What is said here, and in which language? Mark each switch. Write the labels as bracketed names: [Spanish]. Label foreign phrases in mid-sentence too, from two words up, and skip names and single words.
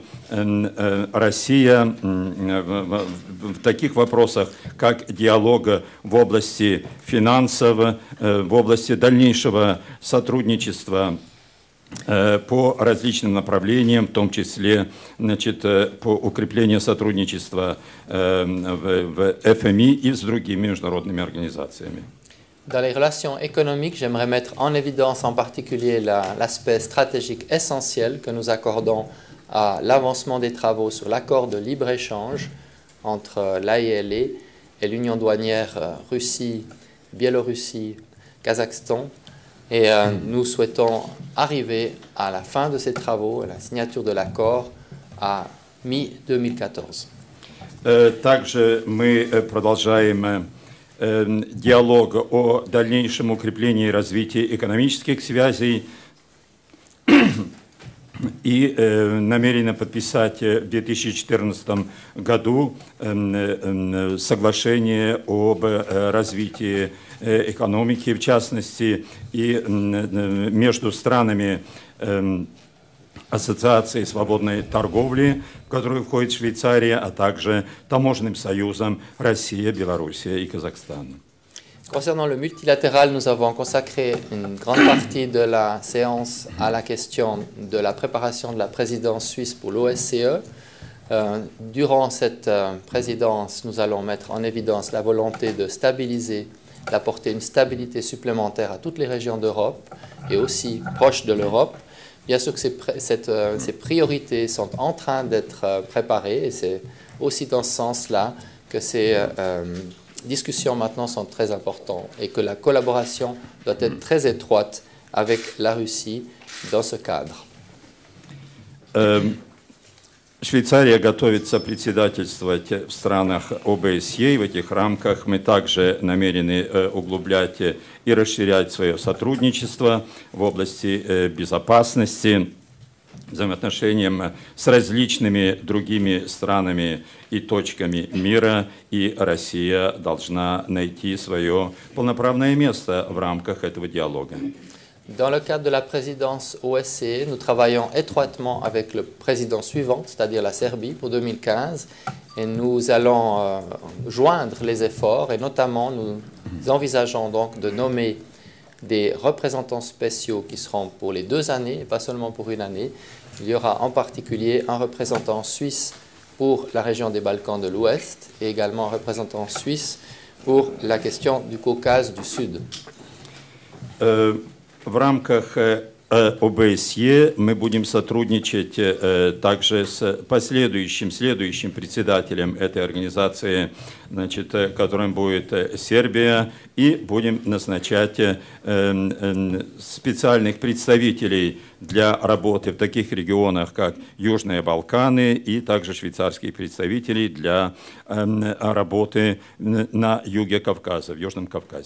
[Russian] Россия в таких вопросах, как диалога в области финансов, в области дальнейшего сотрудничества по различным направлениям, в том числе по укреплению сотрудничества в ФМИ и с другими международными организациями. [French] Dans les relations économiques, j'aimerais mettre en évidence en particulier l'aspect stratégique essentiel que nous accordons à l'avancement des travaux sur l'accord de libre-échange entre l'AELE et l'Union douanière Russie, Biélorussie, Kazakhstan. Et nous souhaitons arriver à la fin de ces travaux, à la signature de l'accord, à mi-2014. [Russian] Также мы продолжаем диалог о дальнейшем укреплении и развитии экономических связей и намерены подписать в 2014 году соглашение об развитии экономики, в частности, и между странами Ассоциации свободной торговли, в которую входит Швейцария, а также таможенным союзом Россия, Белоруссия и Казахстан. [French] Concernant le multilatéral, nous avons consacré une grande partie de la séance à la question de la préparation de la présidence suisse pour l'OSCE. Durant cette présidence, nous allons mettre en évidence la volonté de stabiliser, d'apporter une stabilité supplémentaire à toutes les régions d'Europe et aussi proches de l'Europe. Bien sûr que ces priorités sont en train d'être préparées et c'est aussi dans ce sens-là que ces discussions maintenant sont très importantes et que la collaboration doit être très étroite avec la Russie dans ce cadre. [Russian] Швейцария готовится председательствовать в странах ОБСЕ, и в этих рамках мы также намерены углублять и расширять свое сотрудничество в области безопасности, взаимоотношениям с различными другими странами и точками мира, и Россия должна найти свое полноправное место в рамках этого диалога. [French] Dans le cadre de la présidence OSCE, nous travaillons étroitement avec le président suivant, c'est-à-dire la Serbie, pour 2015. Et nous allons joindre les efforts et notamment nous envisageons donc de nommer des représentants spéciaux qui seront pour les 2 années et pas seulement pour 1 année. Il y aura en particulier un représentant suisse pour la région des Balkans de l'Ouest et également un représentant suisse pour la question du Caucase du Sud. [Russian] В рамках ОБСЕ мы будем сотрудничать также с следующим председателем этой организации, значит, которым будет Сербия, и будем назначать специальных представителей для работы в таких регионах, как Южные Балканы, и также швейцарских представителей для работы на юге Кавказа, в Южном Кавказе.